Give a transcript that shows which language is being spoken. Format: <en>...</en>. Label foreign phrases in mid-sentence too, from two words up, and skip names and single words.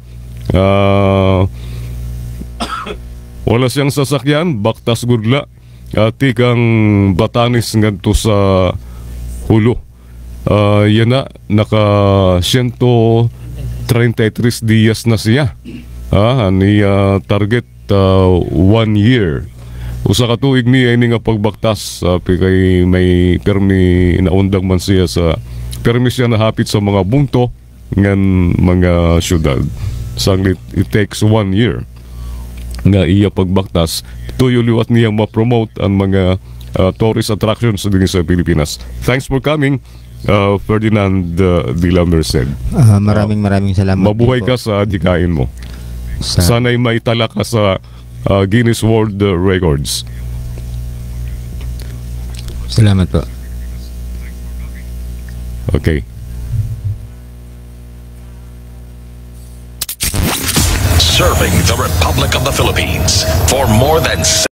<war>Wala siyang sasakyan, baktas gudla. Tikang Batanes ngadto sa Hulu. Yan na, naka 133 días na siya.</war> <en>Target 1 year.</en> <war>Usa ka tuig niya ini nga pagbaktas kay may permi naundag man siya sa permi siya nahapit sa mga bunto ngan mga syudad. Sanglit</war> <en>it takes 1 year</en> <war>nga iya pagbaktas tuyo liwat niya ma-promote ang mga</war> <en>tourist attractions</en> <war>din sa Pilipinas.</war> <en>Thanks for coming Ferdinand de la Merced.</en> <tl>Maraming salamat. Mabuhay din po ka sa adhikain mo. sa- Sana'y maitala ka sa Guinness World Records. Salamat po. Okay.</tl> <en>Serving the Republic of the Philippines for more than</en>